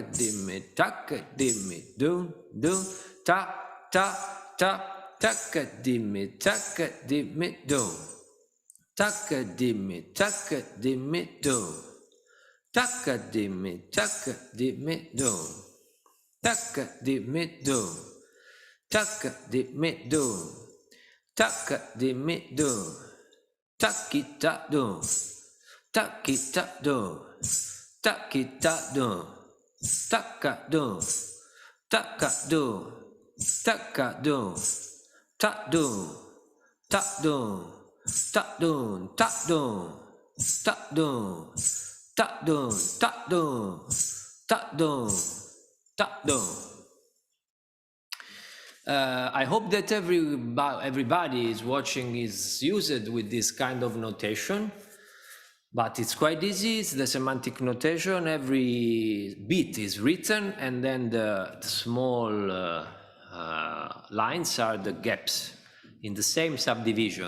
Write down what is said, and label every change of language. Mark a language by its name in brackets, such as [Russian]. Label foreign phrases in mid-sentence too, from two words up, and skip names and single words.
[English] dimmi dum dum ta ta ta, taka dimmi dum, taka dimmi dum, taka dimmi dum, taka dimmi dum, taka dimmi dum, taka dimmi dum. Takita dum, takita dum, takita dum, taka dum, taka dum, taka dum, tak dum, tak dum, tak dum, tak dum, tak dum, tak dum, tak dum, tak dum, tak dum. I hope that everybody is watching is used with this kind of notation, but it's quite easy. It's the semantic notation. Every beat is written, and then the small lines are the gaps in the same subdivision.